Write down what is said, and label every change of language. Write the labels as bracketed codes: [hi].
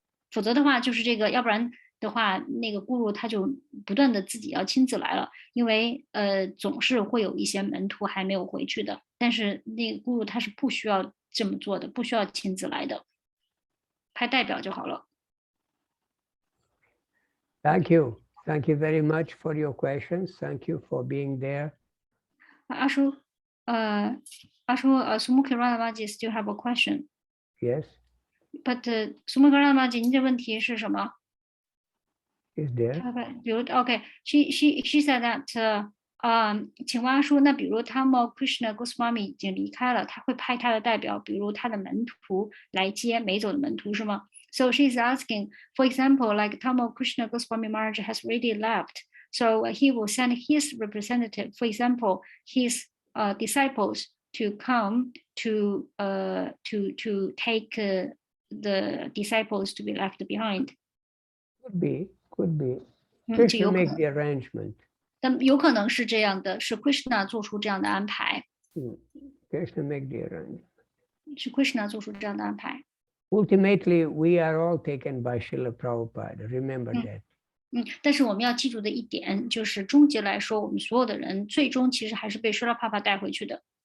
[zh] 否则的话，就是这个，要不然的话，那个 guru 他就不断的自己要亲自来了，因为总是会有一些门徒还没有回去的。但是那个 guru 他是不需要这么做的，不需要亲自来的。派代表就好了。 [en] Thank you very much for your questions. Thank you for being there. 阿叔Sumukiramaji still have a question. Yes. [zh] But Sumukiramaji 您的问题是什么 [en] Is there? Okay. She said that [zh] 请问阿叔，那比如他们 Krishna Goswami 已经离开了，他会派他的代表，比如他的门徒来接没走的门徒，是吗？ [en] So she's asking, for example, like Tamo Krishna Goswami Maharaj has already left, so he will send his representative, for example, his disciples to come to take the disciples to be left behind. Could be. Krishna make the arrangement. [zh] 但有可能是这样的，是 Krishna 做出这样的安排。 [en] Krishna make the arrangement. [zh] 是 Krishna 做出这样的安排。 [en] Ultimately, we are all taken by Srila Prabhupada. Remember that. [zh] 但是我们要记住的一点就是，终极来说，我们所有的人最终其实还是被 Srila Prabhupada 带回去的。